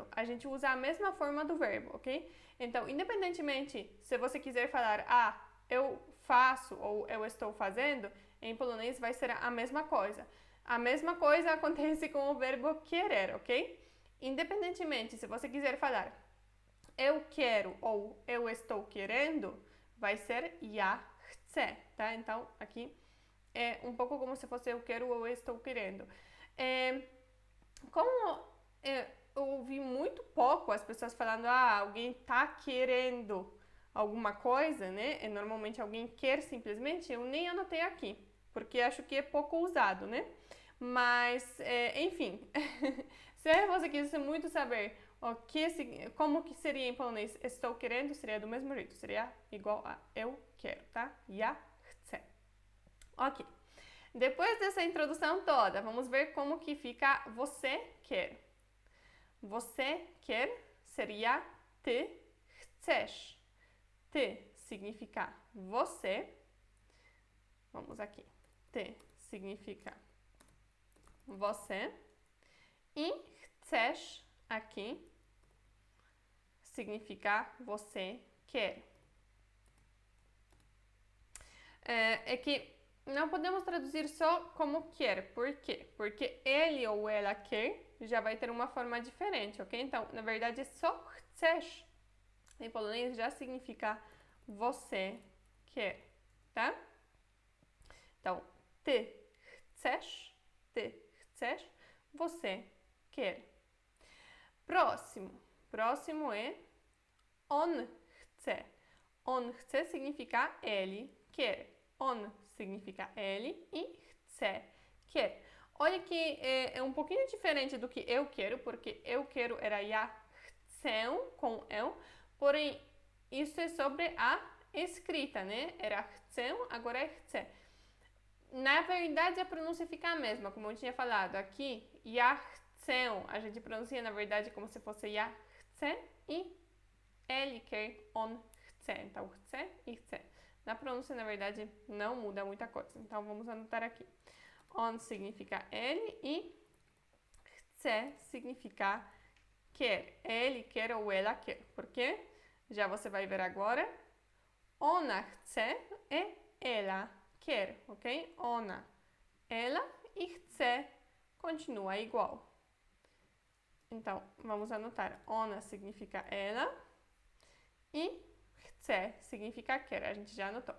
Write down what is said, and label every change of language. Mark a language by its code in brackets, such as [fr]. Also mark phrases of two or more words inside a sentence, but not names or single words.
[pt] A gente usa a mesma forma do verbo, ok? Então, independentemente se você quiser falar, eu faço ou eu estou fazendo, em polonês vai ser a mesma coisa. A mesma coisa acontece com o verbo querer, ok? Independentemente se você quiser falar eu quero ou eu estou querendo, vai ser [pl] ja chcę, [pt] tá? Então, aqui é um pouco como se fosse eu quero ou eu estou querendo. Como eu ouvi muito pouco as pessoas falando, alguém tá querendo alguma coisa, né? Normalmente alguém quer simplesmente, eu nem anotei aqui, porque acho que é pouco usado, né? Mas, enfim, se você quiser muito saber como que seria em polonês estou querendo, seria do mesmo jeito, seria igual a eu quero, tá? [pl] Ja chcę. [pt] Ok. Depois dessa introdução toda, vamos ver como que fica você quer. Você quer seria [pl] ty chcesz. [pt] Ty significa você. Vamos aqui. Ty significa você. E chcesz aqui significa você quer. É que não podemos traduzir só como quer. Por quê? Porque ele ou ela quer já vai ter uma forma diferente, ok? Então, na verdade, só chcesz em polonês já significa você quer, tá? Então, [pl] ty chcesz, [pt] você quer. Próximo é [pl] on chce. On chce [pt] significa ele quer. On significa ele e chce, quer. Olha que é um pouquinho diferente do que eu quero, porque eu quero era [pl] ja chcę [pt] com eu, porém isso é sobre a escrita, né? Era chcę, agora é chce. Na verdade a pronúncia fica a mesma, como eu tinha falado aqui, [pl] ja chcę, [pt] a gente pronuncia na verdade como se fosse [pl] ja chce [pt] e ele quer [pl] on chce, [pt] então chce e chce. Na pronúncia, na verdade, não muda muita coisa, então vamos anotar aqui. On significa ele e chce significa quer. Ele quer ou ela quer. Por quê? Já você vai ver agora. [pl] Ona chce [pt] e ela quer, ok? Ona, ela e chce continua igual. Então, vamos anotar. Ona significa ela e chce significa quer. A gente já anotou.